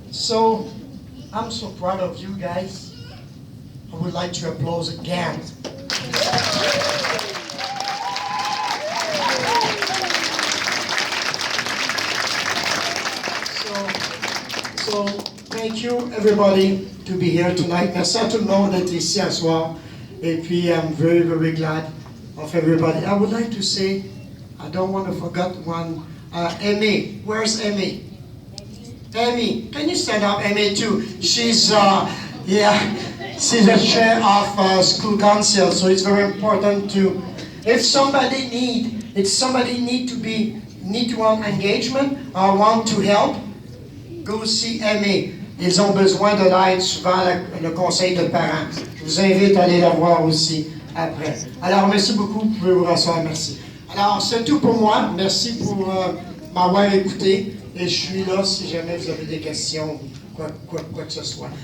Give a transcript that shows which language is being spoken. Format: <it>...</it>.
<en>So, I'm so proud of you guys. I would like to applaud again. So, thank you everybody to be here tonight.</en> <fr>Merci à tout le monde d'être ici ce soir. Et puis,</fr> <en>I'm very, very glad of everybody. I would like to say, I don't want to forget one. Amy, where's Amy? Amy, can you stand up, Amy too? She's, she's the chair of school council, so it's very important to, if somebody need to want engagement or want to help, go see Amy.</en> <fr>Ils ont besoin de l'aide, souvent le conseil de parents. Je vous invite à aller la voir aussi après. Alors, merci beaucoup, vous pouvez vous rasseoir, merci. Alors, c'est tout pour moi. Merci pour m'avoir écouté. Et je suis là si jamais vous avez des questions ou quoi que ce soit.</fr>